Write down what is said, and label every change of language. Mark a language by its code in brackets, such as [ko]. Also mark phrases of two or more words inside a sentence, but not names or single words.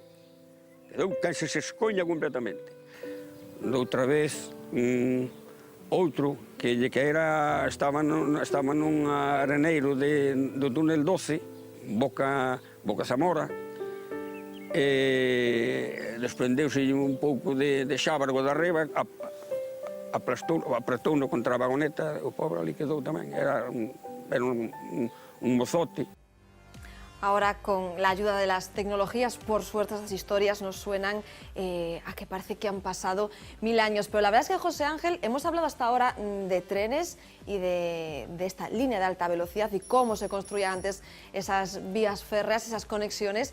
[gl] Quedou case se escoña completamente. Doutra vez, outro que estaba nun areneiro do túnel 12, Boca Zamora, e desprendeuse un pouco de xábargo de arriba, apretouno contra a vagoneta, o pobre ali quedou tamén, era un mozote. [es] Ahora, con la ayuda de las tecnologías, por suerte estas historias nos suenan a que parece que han pasado 1000 años. Pero la verdad es que, José Ángel, hemos hablado hasta ahora de trenes y de esta línea de alta velocidad y cómo se construían antes esas vías férreas, esas conexiones.